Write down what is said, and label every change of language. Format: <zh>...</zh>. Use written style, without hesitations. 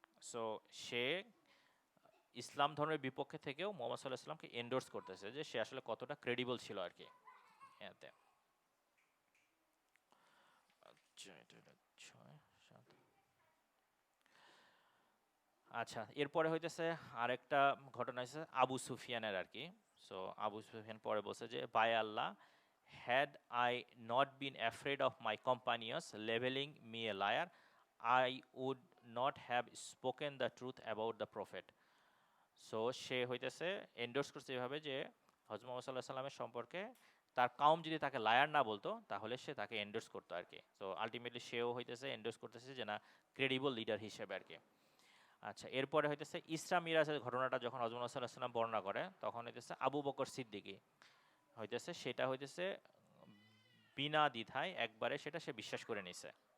<bn>So সে ইসলাম ধর্মের বিপক্ষে থেকেও মোহাম্মদ সাল্লাল্লাহু আলাইহি ওয়াসাল্লামকে এন্ডোর্স করতেছে, যে সে আসলে কতটা ক্রেডিবল ছিল আর কি এতে। আচ্ছা, এটা হলো 6, 7। আচ্ছা, এরপরে হইতেছে আরেকটা ঘটনা হয়েছে আবু সুফিয়ানের আর কি। সো আবু সুফিয়ান পরে বলছে যে বায় আল্লাহ,</bn> <en>had I not been afraid of my companions labeling me a liar, I would not have spoken the truth about the prophet.</en> <bn>So সে হইতেছে এন্ডোর্স করছে এভাবে যে হজরত মুহাম্মদ সাল্লাল্লাহু আলাইহি সাল্লামের সম্পর্কে তার কাউম যদি তাকে লায়ার না বলতো তাহলে সে তাকে এন্ডোর্স করতো আর কি। সো আলটিমেটলি সেও হইতেছে এন্ডোর্স করতেছে যে না, ক্রেডিবল লিডার হিসেবে আর কি। আচ্ছা, এরপরে হইতেছে ইসরা মিরাজের ঘটনাটা যখন হজরত মুহাম্মদ সাল্লাল্লাহু আলাইহি সাল্লাম বর্ণনা করে, তখন হইতেছে আবু বকর সিদ্দিকী হইতেছে সেটা হইতেছে বিনা দ্বিধায় একবারে সেটা সে বিশ্বাস করে নিছে।</bn>